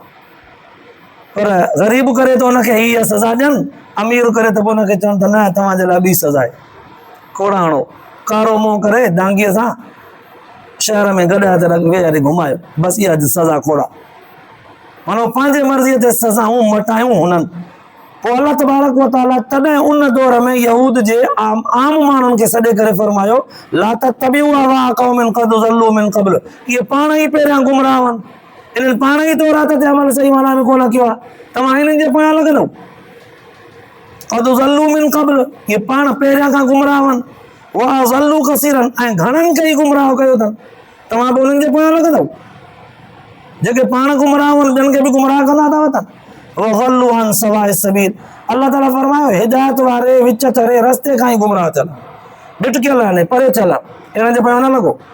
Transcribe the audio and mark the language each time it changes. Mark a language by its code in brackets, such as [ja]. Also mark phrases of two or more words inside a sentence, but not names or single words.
[sd] पर ग़रीब करे त हुनखे हीअ सज़ा ॾियनि, अमीर करे त पोइ हुनखे चवनि त न तव्हांजे लाइ ॿी सज़ा आहे, कोड़ा हणो, कारो मुंहुं करे दांगीअ सां शहर में गॾा ते वेहारे घुमायो, बसि इहा सज़ा कोड़ा। मानो पंहिंजे मर्ज़ीअ ते सज़ाऊं मटायूं हुननि। पोइ [ar] الله تبارك وتعالى [sd] तॾहिं उन दौर में यहूद जे आम माण्हुनि खे सॾे करे फरमायो, [ar] لا تتبعوا أهواء قوم قد ضلوا من قبل. [sd] इहे पाण ई पहिरियां गुमराह हुअनि, इन्हनि पाण ई तौरात ते अमल सही माना में कोन कयो आहे, तव्हां हिननि जे पोयां लॻंदव। [ar] قد ضلوا من قبل, [sd] इहे पाण पहिरियां खां गुमराह हुअनि, [ar] وأضلوا كثيرا, [sd] ऐं घणनि खे ई गुमराह कयो अथनि, तव्हां बि उन्हनि जे पोयां लॻंदव। जेके पाण गुमराह हुअनि ॿियनि खे बि गुमराह कंदा था वञनि। [ar] وضلوا عن سواء السبيل, الله تعالى [sd] फरमायो हिदायत वारे विच थरे रस्ते खां ई गुमराह थियल, भिटकियल आहिनि, परे थियल, इन्हनि जे पोयां न लॻो।